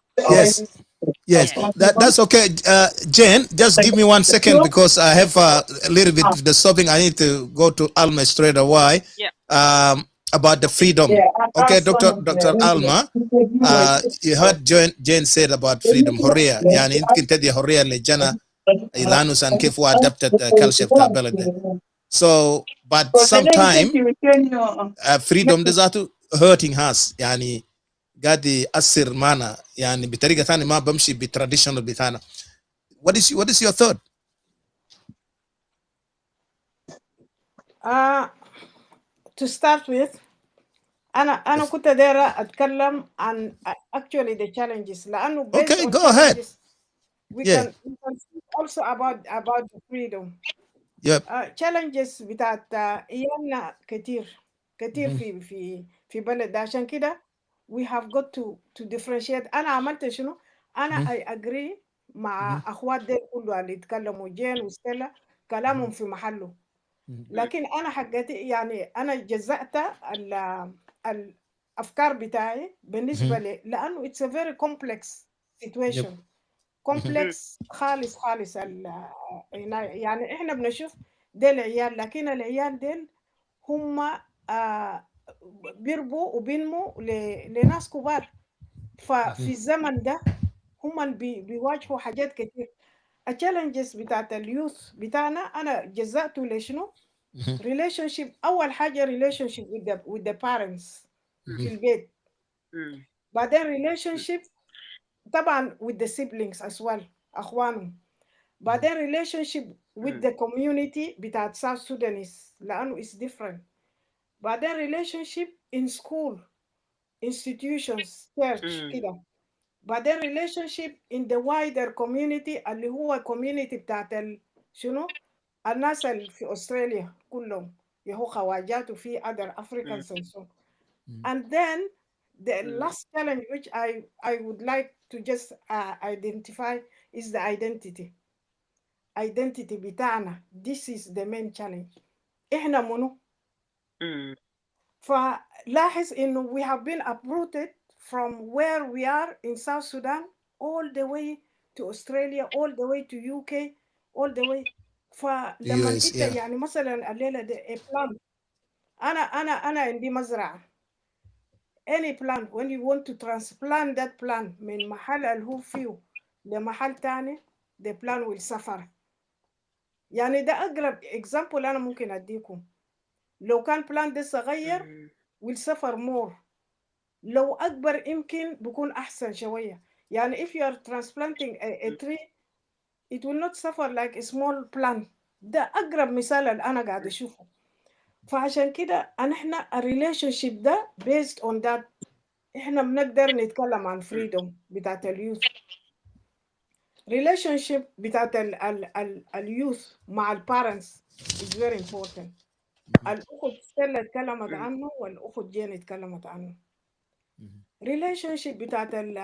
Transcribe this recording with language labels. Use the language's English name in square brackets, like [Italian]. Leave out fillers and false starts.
[English] Yes. Yes. Yeah. That's okay. Jane, just give me 1 second because I have a little bit of disturbing. I need to go to Alma straight away. Yeah. About the freedom. Okay, Dr. Alma. You heard Jane said about freedom. [Arabic] حرية يعني يمكن تدي حرية للجنة إلانوس and كيف هو adapted culture بتاع بلد ده. [English] So but sometimes [Arabic] freedom ده ذاته [English] hurting us [Arabic] يعني قاعد يأثر معنا يعني بطريقة ثانية ما بمشي بالتراديشنال بتاعنا. [English] What is your thought? To start with, [Arabic] أنا كنت دايرة أتكلم عن [English] actually the challenges لأنه based Okay, on go ahead. challenges we Yeah. can speak also about the freedom. Yep. [Arabic] challenges بتاعت أيامنا كتير في بلد ده. عشان كده [English] we have got to differentiate. [Arabic] أنا عملت شنو؟ أنا [English] I agree [Arabic] مع أخوات ديل كله اللي يتكلموا جين وستيلا كلامهم في محله. لكن أنا حقتي يعني أنا جزأت الأفكار بتاعي بالنسبة لي لأنه [English] it's a very complex situation. [Arabic] complex خالص يعني إحنا بنشوف ديل عيال، لكن العيال ديل هم بيربوا وبينموا لناس كبار. ففي الزمن ده هم بيواجهوا حاجات كتير. التشالنجز بتاعت اليوث بتاعنا أنا جزأته لشنو؟ relationship. أول حاجة [English] relationship with the parents [Arabic] في البيت. [English] بعدين relationship طبعا with the siblings as well أخوانهم. بعدين relationship with the community بتاعت South Sudanese لأنه is different. بعدين relationship in school institutions church كده. [Arabic] بعدين relationship [English] in the wider community [Arabic] اللي هو community بتاعت شنو الناس اللي في أستراليا كلهم يهو خواجات وفي [English] other Africans and so. And then the last challenge which I would like to just identify is the identity بتاعنا. This is the main challenge. [Arabic] إحنا منو؟ فلاحظ إنه [English] we have been uprooted from where we are in South Sudan all the way to Australia, all the way to UK, all the way. [Arabic] فلما انت يعني مثلا الليله دي [English] a plant [Arabic] انا عندي مزرعه. [English] any plant when you want to transplant that plant [Arabic] من محل اللي هو فيه لمحل تاني [English] the plant will suffer. [Arabic] يعني ده اقرب example انا ممكن اديكم. لو كان plant ده صغير [English] will suffer more. [Arabic] لو اكبر يمكن بيكون احسن شويه. [English] يعني if you are transplanting a tree it will not suffer like a small plant. [Arabic] ده أقرب مثال اللي أنا قاعد أشوفه. فعشان كده إحنا relationship ده based on that إحنا بنقدر نتكلم عن freedom بتاعت اليوث. relationship بتاعت اليوث مع البارنتس [English] is very important. [Arabic] الأخت ستيلا اتكلمت عنه والأخت جين اتكلمت عنه. relationship بتاعت